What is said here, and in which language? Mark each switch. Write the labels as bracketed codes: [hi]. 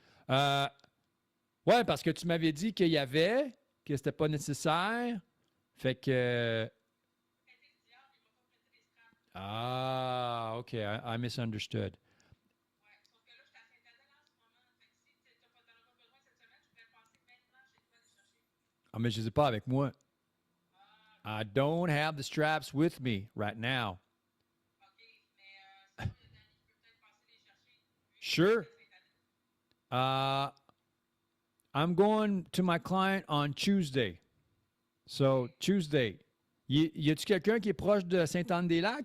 [fr] Euh, ouais, parce que tu m'avais dit qu'il y avait, que c'était pas nécessaire. Fait que. [en] Ah, OK. I misunderstood. [fr] Ah, mais je les ai pas avec moi. [en] I don't have the straps with me right now. Sure. Uh, I'm going to my client on Tuesday. So, Tuesday. [fr] Y a-tu quelqu'un qui est proche de Sainte-Anne-des-Lacs?